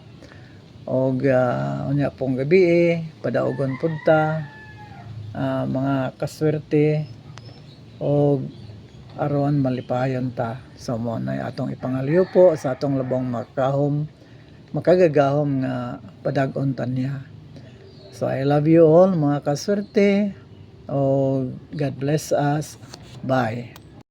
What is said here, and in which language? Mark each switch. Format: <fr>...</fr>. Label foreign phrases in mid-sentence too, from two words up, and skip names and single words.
<ceb>Og unya pong gabi padaogon pud ta mga kaswerte og aron malipayon ta. So mo na atong ipangalyo po sa atong labong makahom makagagahom nga padag-on ta niya.</ceb> <en>So I love you all</en> <ceb>mga kaswerte.</ceb> <en>Oh, God bless us. Bye.</en>